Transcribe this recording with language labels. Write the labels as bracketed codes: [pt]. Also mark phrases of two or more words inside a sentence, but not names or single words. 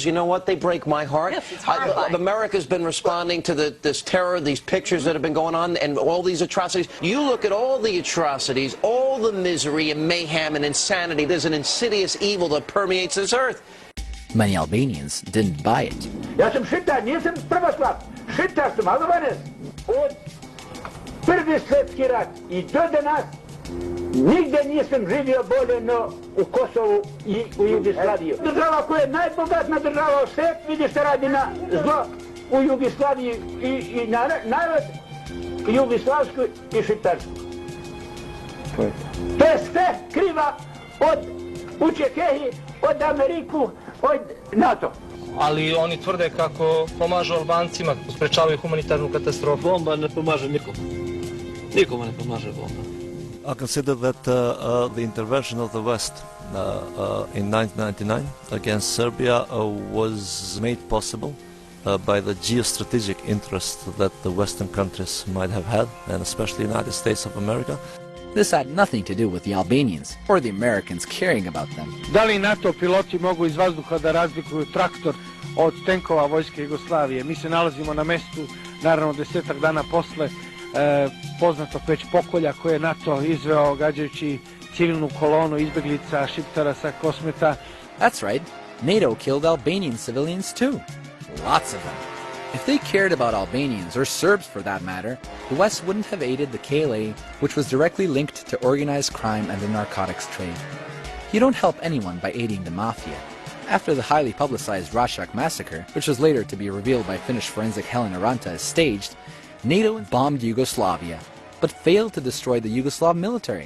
[en] You know what? They break my heart. Yes, it's horrifying. America's been responding to this terror, these pictures that have been going on, and all these atrocities. You look at all the atrocities, all the misery and mayhem and insanity. There's an insidious evil that permeates this earth. Many Albanians didn't buy it. [sr] Ja sam šitar, nisam pravoslav. Šitar sam, Albanac. Od Prvi svjetski rat i do danas nigde nisam živio bolje no u Kosovu i u Jugoslaviji. Država koja je najbogatna država u svijetu, vidi što radi na zlo u Jugoslaviji i narod jugoslavsku i šiptarsku. To je sve kriva od Učekehi, od Ameriku, od NATO. Ali oni tvrde kako pomažu Albancima, sprečavaju humanitarnu katastrofu. Bomba ne pomaže nikom. Nikome ne pomaže bomba. [en] I consider that the intervention of the West in 1999 against Serbia was made possible by the geostrategic interest that the Western countries might have had, and especially the United States of America. This had nothing to do with the Albanians or the Americans caring about them. [sr] Da li NATO piloti mogu iz vazduha da razlikuju traktor od tenkova vojske Jugoslavije? Mi se nalazimo na mestu, naravno 10 dana posle poznatog već pokolja koje je NATO izveo gađajući civilnu kolonu izbeglica Šiptara sa Kosmeta. [en] That's right, NATO killed Albanian civilians too. Lots of them. If they cared about Albanians, or Serbs for that matter, the West wouldn't have aided the KLA, which was directly linked to organized crime and the narcotics trade. You don't help anyone by aiding the mafia. After the highly publicized Rashak massacre, which was later to be revealed by Finnish forensic Helen Aranta as staged, NATO bombed Yugoslavia, but failed to destroy the Yugoslav military.